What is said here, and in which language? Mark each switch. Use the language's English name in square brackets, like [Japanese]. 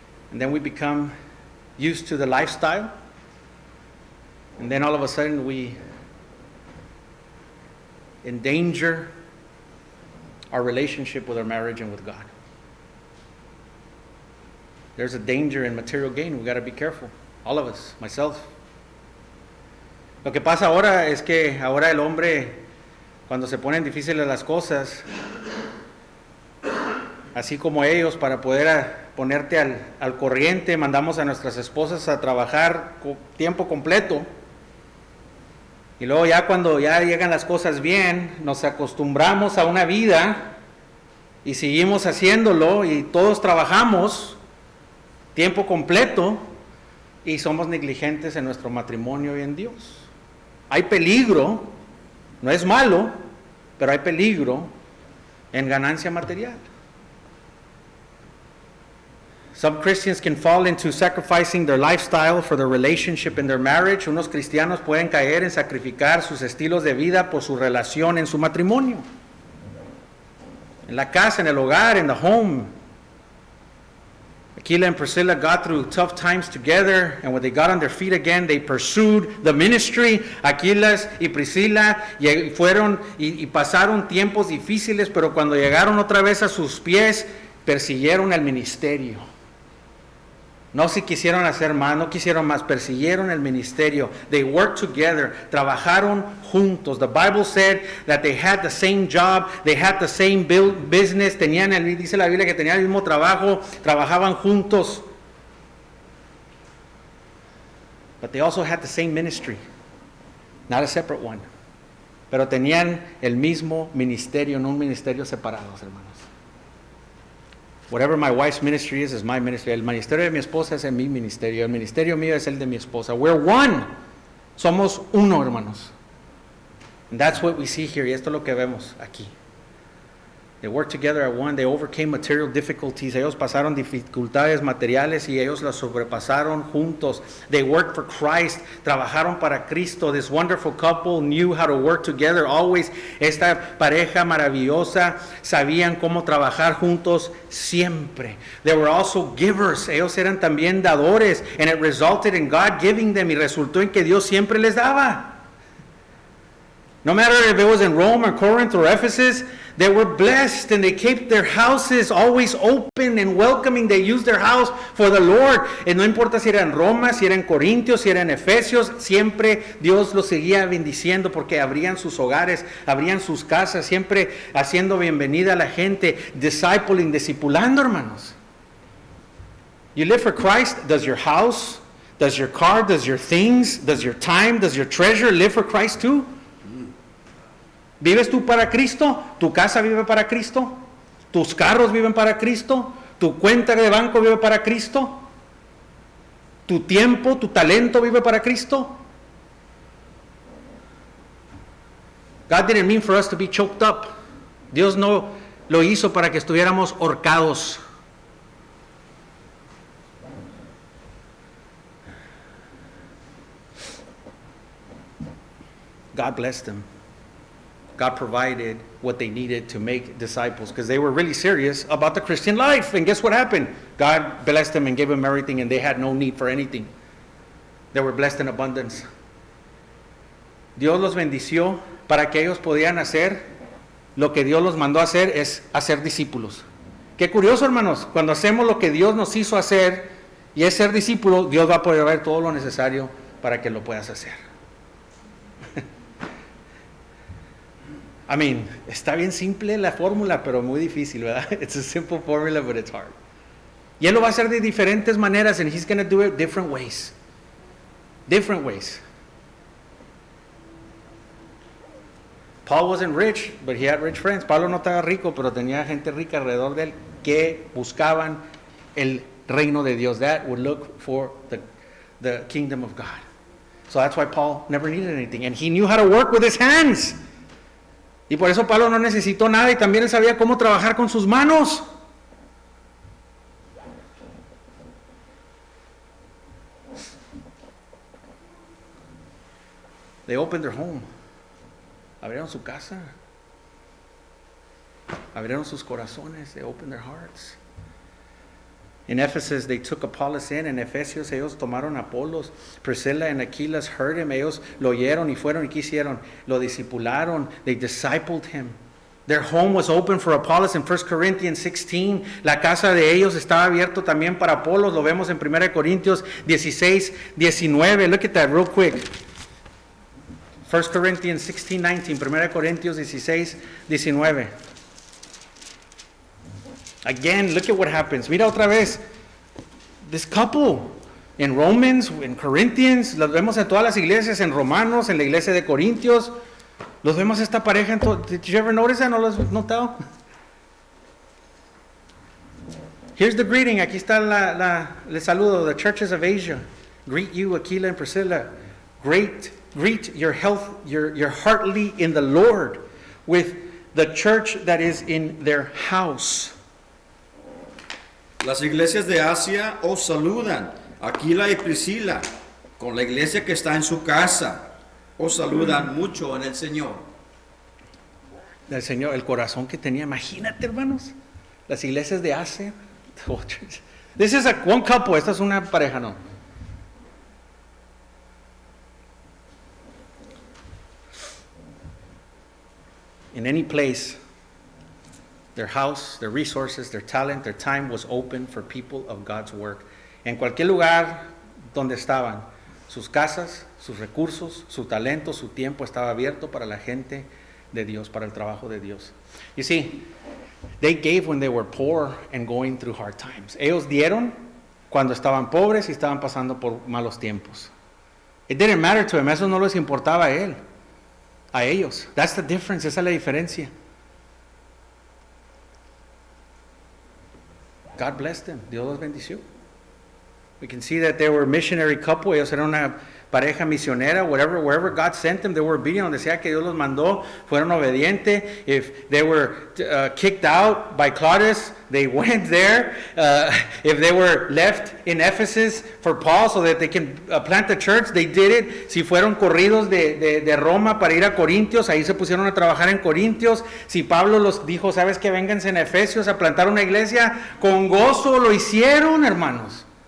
[English] And then we become used to the lifestyle. And then all of a sudden we endanger our relationship with our marriage and with God. There's a danger in material gain. We got to be careful. All of us, myself. [Spanish] Lo que pasa ahora es que ahora el hombre, cuando se ponen difíciles las cosas, así como ellos, para poder ponerte al corriente, mandamos a nuestras esposas a trabajar tiempo completo. Y luego ya cuando ya llegan las cosas bien, nos acostumbramos a una vida y seguimos haciéndolo y todos trabajamos tiempo completo y somos negligentes en nuestro matrimonio y en Dios. Hay peligro, no es malo, pero hay peligro en ganancia material. [English] Some Christians can fall into sacrificing their lifestyle for their relationship in their marriage. [Spanish] Unos cristianos pueden caer en sacrificar sus estilos de vida por su relación en su matrimonio. En la casa, en el hogar, [English] in the home. Aquila and Priscilla got through tough times together, and when they got on their feet again, they pursued the ministry. [Spanish] Aquilas y Priscila fueron y pasaron tiempos difíciles, pero cuando llegaron otra vez a sus pies, persiguieron el ministerio. No si quisieron hacer más, no quisieron más, persiguieron el ministerio. [English] They worked together, [Spanish] trabajaron juntos. [English] The Bible said that they had the same job, they had the same business, [Spanish] dice la Biblia que tenían el mismo trabajo, trabajaban juntos. [English] But they also had the same ministry, not a separate one. [Spanish] Pero tenían el mismo ministerio, no un ministerio separados, hermanos. [English] Whatever my wife's ministry is my ministry. [Spanish] El ministerio de mi esposa es mi ministerio. El ministerio mío es el de mi esposa. [English] We're one. [Spanish] Somos uno, hermanos. [English] And that's what we see here. [Spanish] Y esto es lo que vemos aquí. [English] They worked together at one. They overcame material difficulties. [Spanish] Ellos pasaron dificultades materiales y ellos las sobrepasaron juntos. [English] They worked for Christ. [Spanish] Trabajaron para Cristo. [English] This wonderful couple knew how to work together. Always, [Spanish] esta pareja maravillosa sabían cómo trabajar juntos siempre. [English] They were also givers. [Spanish] Ellos eran también dadores. [English] And it resulted in God giving them. [Spanish] Y resultó en que Dios siempre les daba. [English] No matter if it was in Rome or Corinth or Ephesus, they were blessed and they kept their houses always open and welcoming. They used their house for the Lord. [Spanish] Y no importa si era en Roma, si era en Corintios, si era en Efesios, siempre Dios los seguía bendiciendo porque abrían sus hogares, abrían sus casas, siempre haciendo bienvenida a la gente, discipulando, hermanos. [English] You live for Christ. Does your house, does your car, does your things, does your time, does your treasure live for Christ too? [Spanish] ¿Vives tú para Cristo? ¿Tu casa vive para Cristo? ¿Tus carros viven para Cristo? ¿Tu cuenta de banco vive para Cristo? ¿Tu tiempo, tu talento vive para Cristo? [English] God didn't mean for us to be choked up. [Spanish] Dios no lo hizo para que estuviéramos ahorcados. [English] God blessed them. God provided what they needed to make disciples because they were really serious about the Christian life. And guess what happened? God blessed them and gave them everything, and they had no need for anything. They were blessed in abundance. [Spanish] Dios los bendició para que ellos podían hacer lo que Dios los mandó a hacer, es hacer discípulos. Qué curioso, hermanos, cuando hacemos lo que Dios nos hizo hacer y es ser discípulo, Dios va a poder ver todo lo necesario para que lo puedas hacer. [English] I mean, [Spanish] está bien simple la fórmula, pero muy difícil, ¿verdad? [English] It's a simple formula, but it's hard. [Spanish] Y Él lo va a hacer de diferentes maneras, [English] and He's going to do it different ways. Different ways. Paul wasn't rich, but he had rich friends. [Spanish] Pablo no estaba rico, pero tenía gente rica alrededor de él que buscaban el reino de Dios. [English] That would look for the kingdom of God. So that's why Paul never needed anything. And he knew how to work with his hands. [Spanish] Y por eso Pablo no necesitó nada y también él sabía cómo trabajar con sus manos. [English] They opened their home. [Spanish] Abrieron su casa. Abrieron sus corazones. [English] They opened their hearts. In Ephesus, they took Apollos in. [Spanish] En Efesios, ellos tomaron a Apolos. [English] Priscilla and Aquila heard him. [Spanish] Ellos lo oyeron y fueron y quisieron. Lo discipularon. [English] They discipled him. Their home was open for Apollos in 1 Corinthians 16. [Spanish] La casa de ellos estaba abierto también para Apolos. Lo vemos en 1 Corintios 16, 19. [English] Look at that real quick. 1 Corinthians 16, 19. [Spanish] 1 Corintios 16, 19. [English] Again, look at what happens. [Spanish] Mira otra vez. [English] This couple in Romans, in Corinthians, [Spanish] los vemos en todas las iglesias, en Romanos, en la iglesia de Corintios. Los vemos esta pareja en todo. [English] Did you ever notice that? [Spanish] ¿No lo has notado? [English] Here's the greeting. [Spanish] Aquí está el saludo. [English] The churches of Asia greet you, Aquila and Priscilla. Greet your heartily in the Lord with the church that is in their house. [Spanish] Las iglesias de Asia os saludan. Aquila y Priscila, con la iglesia que está en su casa, os saludan mucho en el Señor. El Señor, el corazón que tenía. Imagínate, hermanos, las iglesias de Asia. [English] This is one couple. [Spanish] Esta es una pareja, no. [English] In any place, their house, their resources, their talent, their time was open for people of God's work. [Spanish] En cualquier lugar donde estaban, sus casas, sus recursos, su talento, su tiempo estaba abierto para la gente de Dios, para el trabajo de Dios. [English] You see, they gave when they were poor and going through hard times. [Spanish] Ellos dieron cuando estaban pobres y estaban pasando por malos tiempos. [English] It didn't matter to them. [Spanish] Eso no les importaba a ellos. [English] That's the difference. [Spanish] Esa es la diferencia. [English] God blessed them. [Spanish] Dios los bendició. [English] We can see that they were a missionary couple. [Spanish] Ellos eran una pareja misionera. [English] Wherever God sent them, they were obedient. [Spanish] Donde sea que Dios los mandó, fueron obedientes. [English] If they were kicked out by Claudius, they went there. If they were left in Ephesus for Paul so that they can plant a church, they did it. [Spanish] Si fueron corridos de Roma para ir a Corintios, ahí se pusieron a trabajar en Corintios. Si Pablo los dijo, ¿sabes qué? Vénganse en Efesios a plantar una iglesia, con gozo lo hicieron, hermanos.